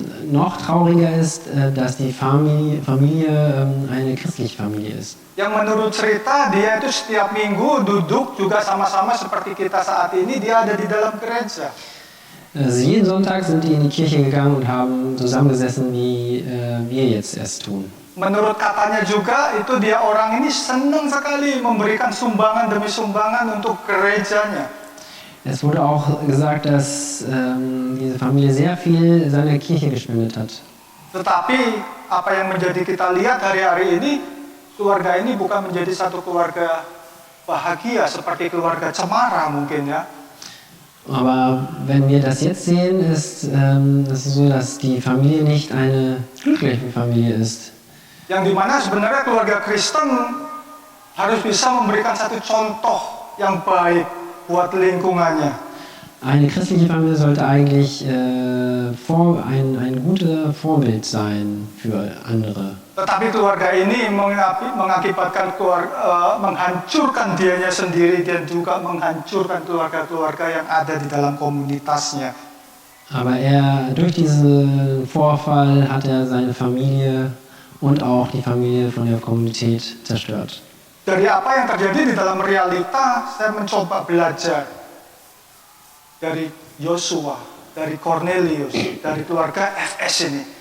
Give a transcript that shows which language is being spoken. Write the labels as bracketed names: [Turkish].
[German] Noch trauriger ist, dass die Familie eine christliche Familie ist. [Indonesian] Yang menurut cerita, dia itu setiap minggu duduk juga sama-sama seperti kita saat ini, dia ada di dalam gereja. [German] Also jeden Sonntag sind die in die Kirche gegangen und haben zusammengesessen, wie wir jetzt erst tun. [Indonesian] Menurut katanya juga, itu dia orang ini senang sekali memberikan sumbangan demi sumbangan untuk gerejanya. [German] Es wurde auch gesagt, dass diese Familie sehr viel seiner Kirche gespendet hat. [Indonesian] Tetapi apa yang menjadi kita lihat hari-hari ini, keluarga ini bukan menjadi satu keluarga bahagia seperti keluarga cemara mungkin ya. [German] Aber wenn wir das jetzt sehen, ist es so, dass die Familie nicht eine glückliche Familie ist. [Indonesian] Yang dimana sebenarnya keluarga Kristen harus bisa memberikan satu contoh yang baik buat lingkungannya. [German] Eine christliche Familie sollte eigentlich ein guter Vorbild sein für andere. [Indonesian] Tetapi keluarga ini mengakibatkan menghancurkan dianya sendiri dan juga menghancurkan keluarga-keluarga yang ada di dalam komunitasnya. [German] Aber durch diesen Vorfall hat er seine Familie und auch die Familie von der Kommunität zerstört. [Indonesian] Dari apa yang terjadi di dalam realita, saya mencoba belajar dari Yosua, dari Cornelius, dari keluarga FS ini.